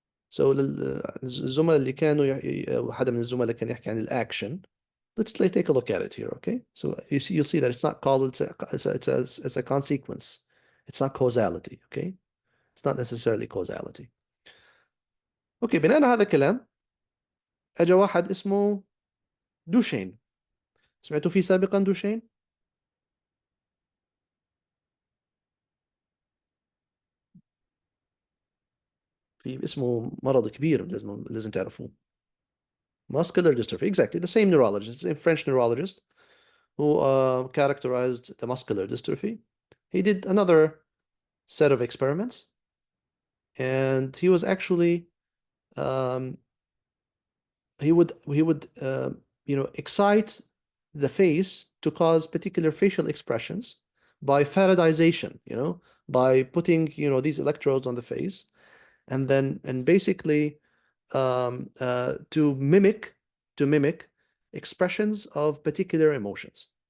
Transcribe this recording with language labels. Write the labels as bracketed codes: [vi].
[ar] So الزملاء اللي كانوا حدا من الزملاء كان يحكي عن الأكشن. [en] Let's take a look at it here, okay? So you'll see that it's not called, it's a consequence. It's not causality, okay? It's not necessarily causality. [ar] Okay, بناء على هذا الكلام اجى واحد اسمه دوشين. سمعتوا فيه سابقا دوشين؟ في اسمه مرض كبير لازم تعرفوه. [en] Muscular dystrophy, exactly the same neurologist, the same French neurologist who characterized the muscular dystrophy. He did another set of experiments, and he was actually um, he would excite the face to cause particular facial expressions by Faradization, by putting these electrodes on the face, and basically to mimic expressions of particular emotions.